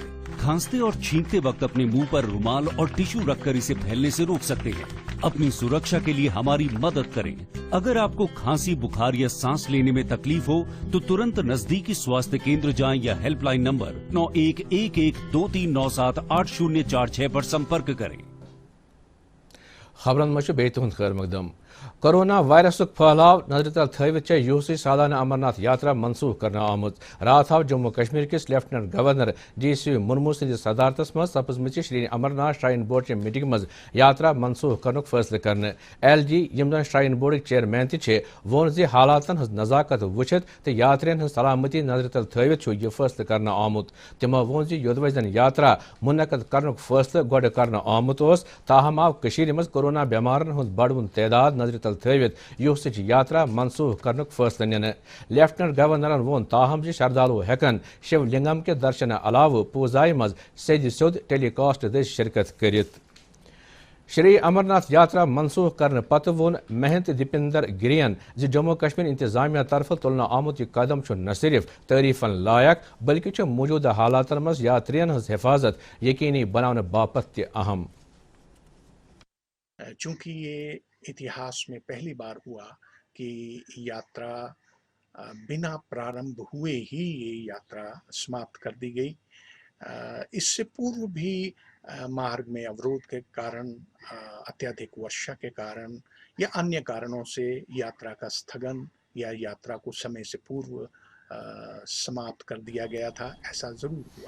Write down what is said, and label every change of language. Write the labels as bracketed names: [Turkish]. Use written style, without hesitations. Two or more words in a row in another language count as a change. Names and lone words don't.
[Hindi] खांसते और छींकते वक्त अपने मुंह पर रुमाल और टिश्यू रखकर इसे फैलने से रोक सकते हैं। अपनी सुरक्षा के लिए हमारी मदद करें। अगर आपको खांसी, बुखार या सांस लेने में तकलीफ हो तो तुरंत नजदीकी स्वास्थ्य केंद्र जाएं या हेल्पलाइन नंबर 911123978046 पर संपर्क करें। [Kashmiri] खबरन मज बे तुहद खैर मकदम। कोरोना वायरस फैलाव नजर तल थवित यूसी सालाना अमरनाथ यात्रा मनसूख करना आमुत। रात आव जम्मू कश्मीर किस लेफ्टिनेंट गवर्नर GC मुर्मू सद सदारतस मज सपजमच श्री अमरनाथ श्राइन बोर्ड च मीटिंग मज यात्रा मनसूख करनुक फैसले करने। LG यम जन श्राइन बोर्ड चेयरमैन ति वोन ज हालातन हज नजाकत वुचित तो यात्रियन हज सलामती नजर तल थवित यह फैसले करना आमुत। तिमो वोन ज योदवै जन यात्रा मुनक़द करनुक फैसले गोड करना आमुत ओस, ताहम आव कशीर मज कोरोना बेमारन हज बड़वन तैदाद नजर तल थवित यूसच यात्रा मनसूख करनुक फैसले निने। लेफ्टिनेंट गवर्नरन वोन ताहम ज श्रद्धालु हेकन शिवलिंगम के दर्शन अलाव पूजाई मज सेद सोद टेलीकास्ट दज शिरकत करित। श्री अमरनाथ यात्रा मनसूख करने पत वोन महंत दीपिंदर गिरियन ज जम्मू कश्मीर इंतजामिया तरफ तुलना आमुत यह कदम न सिर्फ तारीफन लायक बल्कि मौजूदा हालातन मज यात्रियन हज हिफाजत यकीनी बनाने बापत त अहम। [Hindi] चूंकि ये इतिहास में पहली बार हुआ कि यात्रा बिना प्रारंभ हुए ही ये यात्रा समाप्त कर दी गई। इससे पूर्व भी मार्ग में अवरोध के कारण, अत्यधिक वर्षा के कारण या अन्य कारणों से यात्रा का स्थगन या यात्रा को समय से पूर्व समाप्त कर दिया गया था, ऐसा जरूर हुआ।